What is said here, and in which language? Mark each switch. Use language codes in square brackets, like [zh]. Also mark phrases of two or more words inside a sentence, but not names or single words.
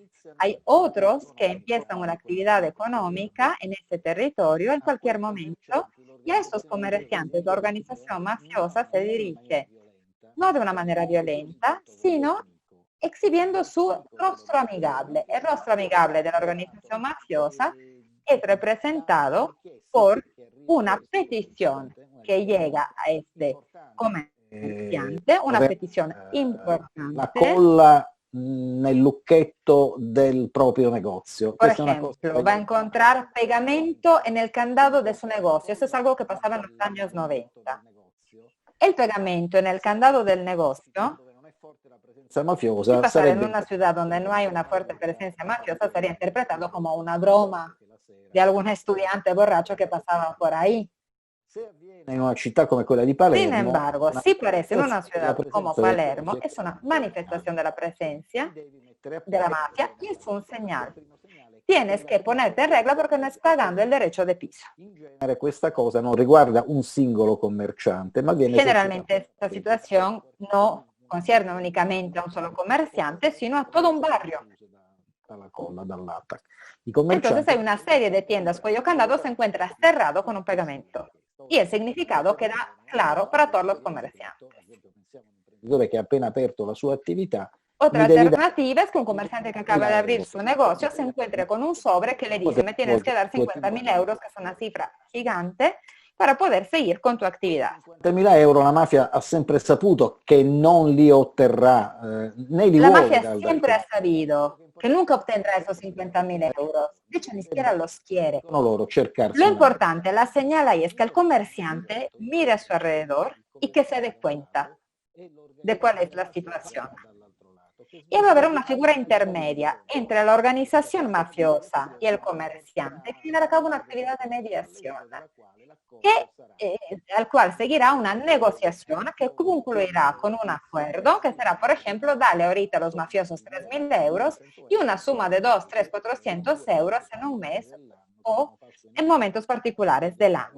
[es] Hay otros que empiezan una actividad económica en este territorio en cualquier momento, y a estos comerciantes la organización mafiosa se dirige no de una manera violenta, sino exhibiendo su rostro amigable. El rostro amigable de la organización mafiosa es representado por una petición que llega a este comerciante, una petición importante. [it] La colla nel lucchetto del propio negozio. [es] Por ejemplo, va a encontrar pegamento en el candado de su negocio. Eso es algo que pasaba en los años 90. El pegamento en el candado del negocio, mafiosa, si pasara en una ciudad donde no hay una fuerte presencia mafiosa, sería interpretado como una broma de algún estudiante borracho que pasaba por ahí. [it] En una città come quella di Palermo, [es] sin embargo, si parece en una ciudad como Palermo, es una manifestación de la presencia de la mafia y es un señal. Tienes que ponerte en regla porque no estás pagando el derecho de piso. [it] In genere questa cosa non riguarda un singolo commerciante, ma viene [es] Generalmente esta situación no concierne únicamente a un solo comerciante, sino a todo un barrio. [it] Dalla colla, dall'ATAC. [es] Entonces hay una serie de tiendas cuyo candado se encuentra cerrado con un pegamento. Y el significado queda claro para todos los comerciantes. [it] Che ha appena aperto la sua attività. [es] Otra alternativa es que un comerciante que acaba de abrir su negocio se encuentre con un sobre que le dice: me tienes que dar 50.000 euros, que es una cifra gigante, para poder seguir con tu actividad. [it] 50.000 euro la mafia ha sempre saputo che non li otterrà, né li [es] La [it] vuole. [es] mafia siempre ha sabido que nunca obtendrá esos 50.000 euros. De hecho, ni siquiera los quiere. Lo importante, la señal ahí es que el comerciante mire a su alrededor y que se dé cuenta de cuál es la situación. Y va a haber una figura intermedia entre la organización mafiosa y el comerciante que llevará a cabo una actividad de mediación, al cual seguirá una negociación que concluirá con un acuerdo que será, por ejemplo, dale ahorita a los mafiosos 3.000 euros y una suma de 2, 3, 400 euros en un mes o en momentos particulares del año.